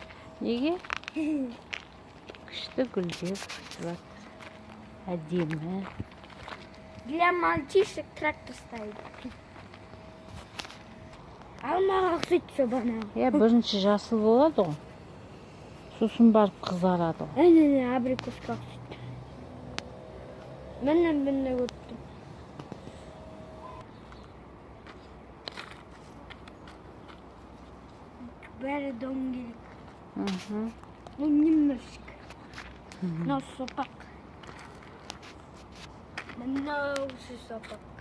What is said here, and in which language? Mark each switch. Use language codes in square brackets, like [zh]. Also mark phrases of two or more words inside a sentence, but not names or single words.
[kk] Неге? Күшті гүлдер өсіп жатыр. Әдемі. [ru] Для мальчишек трактор стоит. [kk] Алмаға ұқсайды бана. Бірінші жасыл болады ғой. Сосын барып қызарады ғой. Әне, абрикосқа ұқсайды. Мен өттім. Бәрі дөңгелек. [ru] Ну, немножко. Но сопақ. [kk] Мынау сопақ.